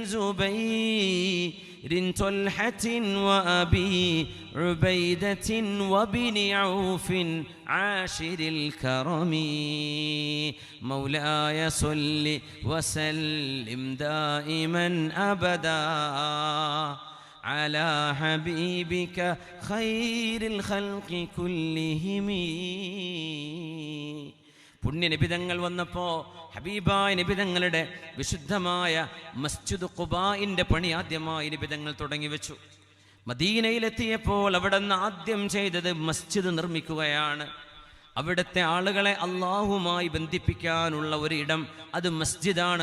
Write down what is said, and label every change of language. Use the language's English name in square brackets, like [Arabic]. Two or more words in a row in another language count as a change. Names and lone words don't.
[Arabic] زبير طلحة وأبي عبيدة وبن عوف عاشر الكرم مولاي صل وسلم دائما أبدا على حبيبك خير الخلق كلهم. [Malayalam] പുണ്യ നിബിതങ്ങൾ വന്നപ്പോൾ ഹബീബായ നിബിതങ്ങളുടെ വിശുദ്ധമായ മസ്ജിദ് ഖുബാഇന്റെ പണി ആദ്യമായി നിബിതങ്ങൾ തുടങ്ങി വെച്ചു. മദീനയിലെത്തിയപ്പോൾ അവിടെ നിന്ന് ആദ്യം ചെയ്തത് മസ്ജിദ് നിർമ്മിക്കുകയാണ്. അവിടുത്തെ ആളുകളെ അള്ളാഹുമായി ബന്ധിപ്പിക്കാനുള്ള ഒരു ഇടം, അത് മസ്ജിദാണ്.